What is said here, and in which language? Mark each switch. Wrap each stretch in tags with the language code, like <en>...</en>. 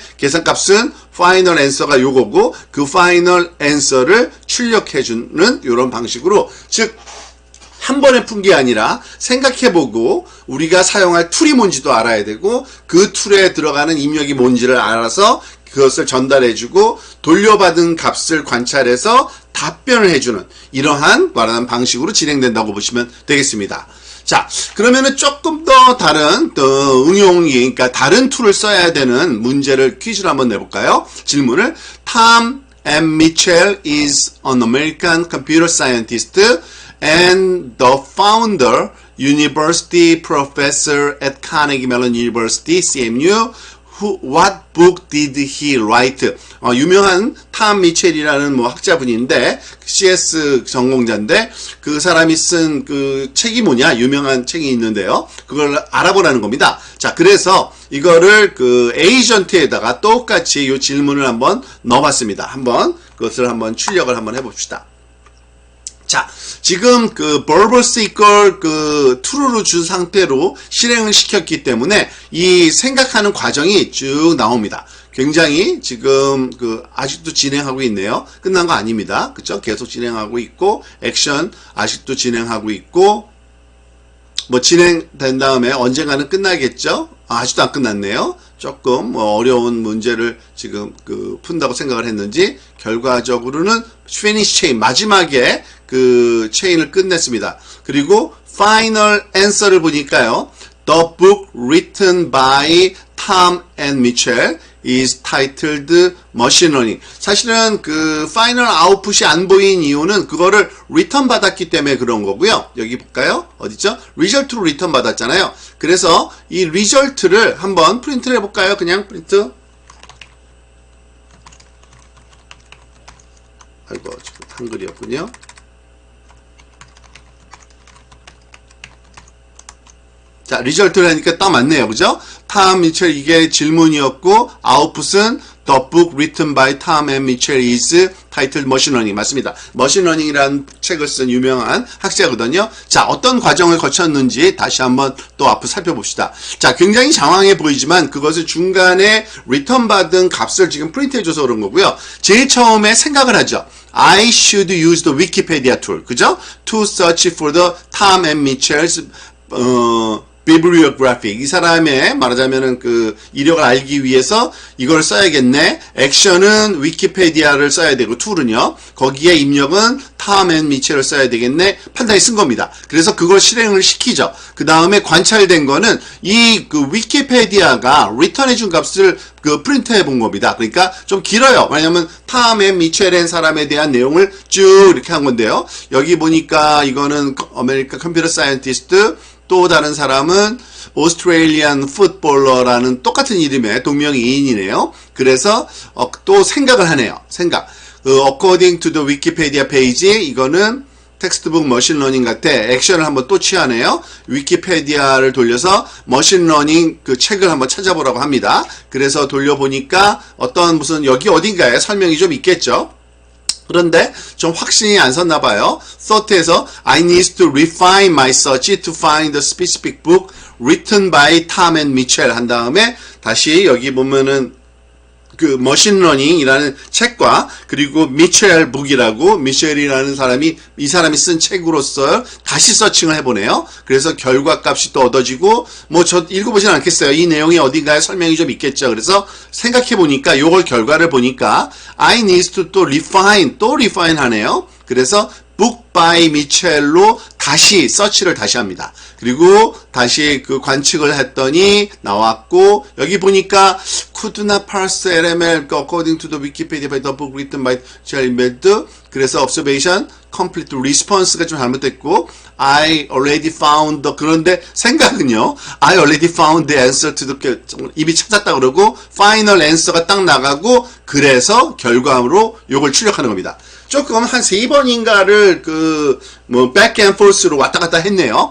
<ko>계산값은 파이널 앤서가 요거고 그 파이널 앤서를 출력해주는 이런 방식으로 즉 한 번에 푼 게 아니라 생각해보고 우리가 사용할 툴이 뭔지도 알아야 되고 그 툴에 들어가는 입력이 뭔지를 알아서 그것을 전달해주고 돌려받은 값을 관찰해서 답변을 해주는 이러한 말하는 방식으로 진행된다고 보시면 되겠습니다. 자, 그러면은 조금 더 다른 응용이, 그러니까 다른 툴을 써야 되는 문제를 퀴즈를 한번 내볼까요? 질문을 Tom M.</ko> <en>Mitchell is an American computer scientist and the founder, university professor at Carnegie Mellon University, CMU. What book did he write?</en> <ko>유명한 탐 미첼이라는 뭐 학자분인데 CS 전공자인데 그 사람이 쓴 그 책이 뭐냐? 유명한 책이 있는데요. 그걸 알아보라는 겁니다. 자, 그래서 이거를 그 에이전트에다가 똑같이 이 질문을 한번 넣어봤습니다. 한번 그것을 한번 출력을 한번 해봅시다. 자, 지금 그</ko> <en>verbose equal</en> <ko>그</ko> <en>true</en> <ko>로 준 상태로 실행을 시켰기 때문에 이 생각하는 과정이 쭉 나옵니다. 굉장히 지금 그 아직도 진행하고 있네요. 끝난 거 아닙니다. 그쵸? 계속 진행하고 있고 액션 아직도 진행하고 있고 뭐 진행된 다음에 언젠가는 끝나겠죠? 아직도 안 끝났네요. 조금 어려운 문제를 지금 그 푼다고 생각을 했는지 결과적으로는</ko> <en>finish chain</en> <ko>마지막에 그 체인을 끝냈습니다. 그리고</ko> <en>final answer</en> <ko>를 보니까요.</ko> <en>The book written by Tom and Mitchell is titled Machine Learning.</en> <ko>사실은 그</ko> <en>final output</en> <ko>이 안 보인 이유는 그거를</ko> <en>return</en> <ko>받았기 때문에 그런 거고요. 여기 볼까요? 어디죠? result로 return 받았잖아요. 그래서 이 result를 한번 프린트를 해볼까요? 그냥 프린트. 아이고, 지금 한글이었군요. 자, 리절트를 하니까 딱 맞네요. 그죠? 탐 미첼 이게 질문이었고 아웃풋은</ko> <en>The book written by Tom and Mitchell is titled Machine Learning.</en> <ko>맞습니다. Machine Learning이라는 책을 쓴 유명한 학자거든요. 자, 어떤 과정을 거쳤는지 다시 한번 또 앞으로 살펴봅시다. 자, 굉장히 장황해 보이지만 그것을 중간에 리턴 받은 값을 지금 프린트해줘서 그런 거고요. 제일 처음에 생각을 하죠.</ko> <en>I should use the Wikipedia tool.</en> <ko>그죠?</ko> <en>To search for the Tom and Mitchell's bibliographic.</en> <ko>이 사람의 말하자면은 그 이력을 알기 위해서 이걸 써야겠네. 액션은 위키페디아를 써야 되고 툴은요. 거기에 입력은 탐 앤 미첼을 써야 되겠네. 판단이 쓴 겁니다. 그래서 그걸 실행을 시키죠. 그 다음에 관찰된 거는 이 그 위키페디아가 리턴해 준 값을 그 프린트해 본 겁니다. 그러니까 좀 길어요. 왜냐면 탐 앤 미첼의 사람에 대한 내용을 쭉 이렇게 한 건데요. 여기 보니까 이거는 아메리카 컴퓨터 사이언티스트, 또 다른 사람은 오스트레일리안 풋볼러라는 똑같은 이름의 동명이인이네요. 그래서 또 생각을 하네요. 생각.</ko> <en>According to the Wikipedia page,</en> <ko>이거는 텍스트북 머신러닝 같아. 액션을 한번 또 취하네요. 위키페디아를 돌려서 머신러닝 그 책을 한번 찾아보라고 합니다. 그래서 돌려보니까 어떤 무슨 여기 어딘가에 설명이 좀 있겠죠. 그런데 좀 확신이 안 섰나 봐요. thought에서</ko> <en>I need to refine my search to find the specific book written by Tom and Mitchell</en> <ko>한 다음에 다시 여기 보면은 그 머신러닝이라는 책과 그리고 미첼 북이라고 미첼이라는 사람이 이 사람이 쓴 책으로서 다시 서칭을 해보네요. 그래서 결과값이 또 얻어지고 뭐 저 읽어보진 않겠어요. 이 내용이 어딘가에 설명이 좀 있겠죠. 그래서 생각해보니까 요걸 결과를 보니까</ko> <en>I need to</en> <ko>또</ko> <en>refine</en> <ko>하네요. 그래서</ko> <en>book by Mitchell</en> <ko>로 다시 서치를 다시 합니다. 그리고 다시 그 관측을 했더니 나왔고 여기 보니까</ko> <en>could not parse LML according to the Wikipedia by the book written by Charles.</en> <ko>그래서</ko> <en>observation complete response</en> <ko>가 좀 잘못됐고</ko> <en>I already found the</en> <ko>그런데 생각은요</ko> <en>I already found the answer to the</en> <ko>이미 찾았다 그러고</ko> <en>final answer</en> <ko>가 딱 나가고 그래서 결과로 요걸 출력하는 겁니다. 조금 한 3번인가를 뭐</ko> <en>back and forth</en> <ko>로 왔다 갔다 했네요.</ko>